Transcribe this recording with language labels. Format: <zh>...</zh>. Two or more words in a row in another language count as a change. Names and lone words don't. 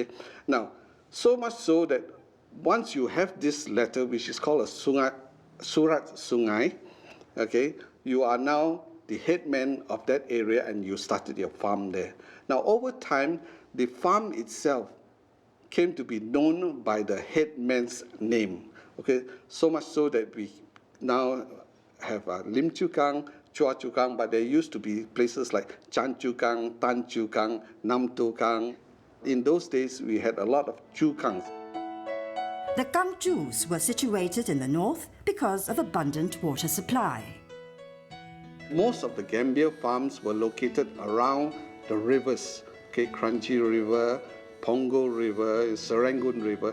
<en>Now, so much so that once you have this letter, which is called a Surat Sungai, okay, you are now the headman of that area and you started your farm there. Now, over time, the farm itself came to be known by the headman's name, okay? So much so that we now have Lim Chu Kang Chua Chu Kang, but there used to be places like Chan Chu Kang, Tan Chu Kang, Nam Tu Kang. In those days, we had a lot of Chu Kangs. The Kang Chus were situated in the north because of abundant water supply. Most of the Gambia farms were located around the rivers, okay, Kranji River, Pongo River, Serangoon River.</en>